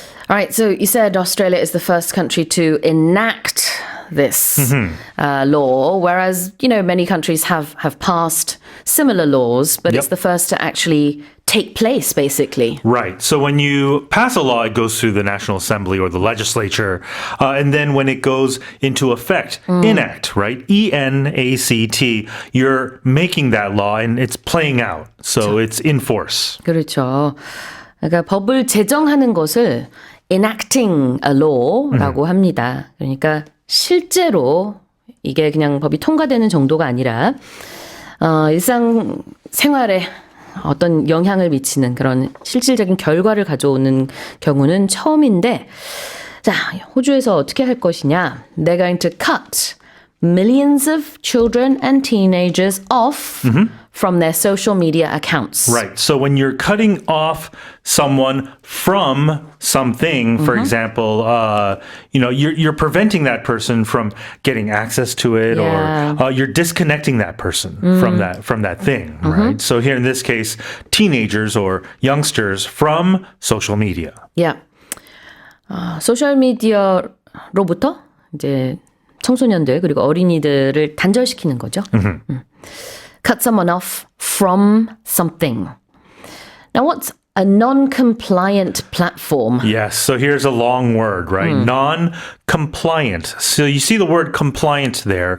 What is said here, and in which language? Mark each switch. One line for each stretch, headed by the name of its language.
English: All right, so you said Australia is the first country to enact this law, whereas, many countries have passed similar laws, but it's the first to actually take place, basically. Right. So when you pass a law, it goes through the National Assembly or the legislature. And then when it goes into effect, enact, right? ENACT, you're making that law and it's playing out. So it's in force.
Korean: 그렇죠. 그러니까 법을 제정하는 것을
English: enacting a law
Korean: 라고 합니다. 그러니까 실제로 이게 그냥 법이 통과되는 정도가 아니라 일상 생활에 어떤 영향을 미치는 그런 실질적인 결과를 가져오는 경우는 처음인데, 자, 호주에서 어떻게 할 것이냐?
English: They're going to cut millions of children and teenagers off from their social media accounts. Right. So when you're cutting off someone from something, for example, you're preventing that person from getting access to it, or you're disconnecting that person from that thing, right? So here in this case, teenagers or youngsters from social media. Yeah.
Korean: 소셜 미디어로부터 이제 청소년들 그리고 어린이들을 단절시키는 거죠.
English: Cut someone off from something. Now, what's a non-compliant platform? Yes, so here's a long word, right? Non-compliant. So you see the word compliant there.